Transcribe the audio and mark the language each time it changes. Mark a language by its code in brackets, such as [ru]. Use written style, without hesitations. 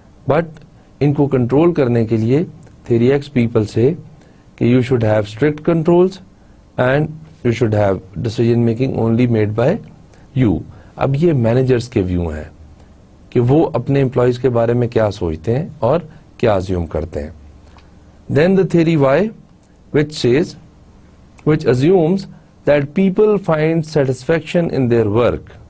[en] But [ur] ان کو control کرنے کے لیے [en] theory X people say [ur] کہ [en] you should have strict controls and you should have decision making only made by you. [ur] اب یہ مینیجرز کے ویو ہیں کہ وہ اپنے امپلائیز کے بارے میں کیا سوچتے ہیں اور کیا assume کرتے ہیں. [en] Then the theory Y, which assumes that people find satisfaction in their work.